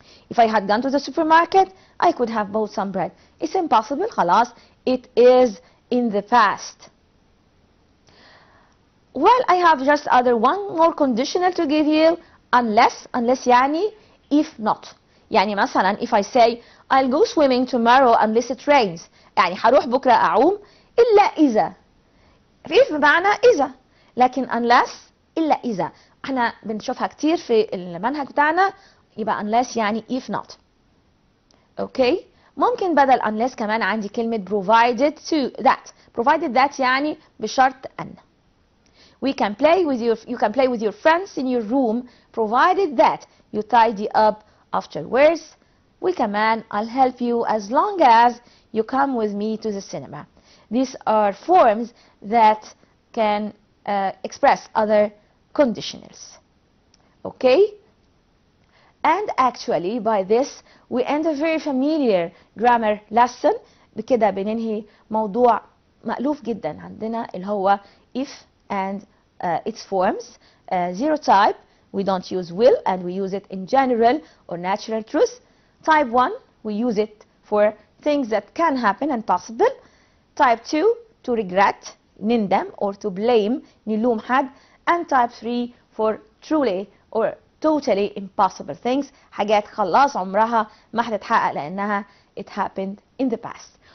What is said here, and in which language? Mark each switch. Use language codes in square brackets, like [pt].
[en] If I had gone to the supermarket I could have bought some bread. It's impossible خلاص it is in the past. Well, I have just one more conditional to give you. unless يعني if not. يعني مثلا if I say I'll go swimming tomorrow unless it rains، يعني هروح بكرة أعوم إلا إذا. [ar] if بمعنى إذا، لكن unless إلا إذا احنا بنشوفها كتير في المنهج بتاعنا، يبقى unless يعني if not. اوكي، ممكن بدل unless كمان عندي كلمة provided to that. provided that يعني بشرط أن. [en] you can play with your friends in your room provided that you tidy up afterwards. وكمان I'll help you as long as you come with me to the cinema. These are forms that can express other conditionals. Okay? And actually by this we end a very familiar grammar lesson. [ar] بكده بننهي موضوع مألوف جدا عندنا اللي هو if and its forms. [en] Zero type we don't use will and we use it in general or natural truth. Type 1 we use it for things that can happen and possible. Type 2 to regret نندم or to blame نلوم حد. And type 3 for truly or totally impossible things حاجات خلاص عمرها ما هتتحقق لأنها it happened in the past.